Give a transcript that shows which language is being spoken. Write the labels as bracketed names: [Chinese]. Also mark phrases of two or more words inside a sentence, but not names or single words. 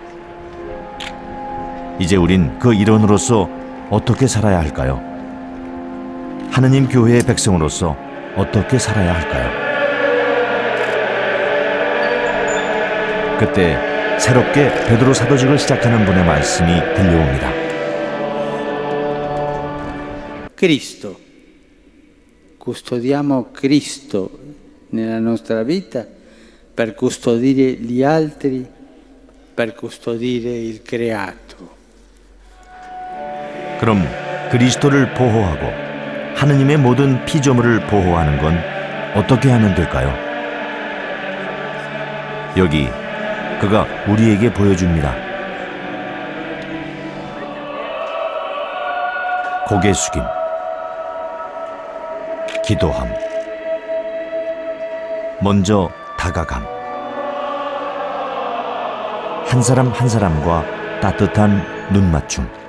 [Korean] 이제 우린 그 일원으로서 어떻게 살아야 할까요? 하느님 교회의 백성으로서 어떻게 살아야 할까요? 그때 새롭게 베드로 사도직을 시작하는 분의 말씀이 들려옵니다. [Italian] Cristo. Custodiamo Cristo nella nostra vita per custodire gli altri, per custodire il creato. [Korean] 그럼 그리스도를 보호하고 하느님의 모든 피조물을 보호하는 건 어떻게 하면 될까요? 여기 그가 우리에게 보여줍니다. 고개 숙임, 기도함, 먼저 다가감, 한 사람 한 사람과 따뜻한 눈맞춤,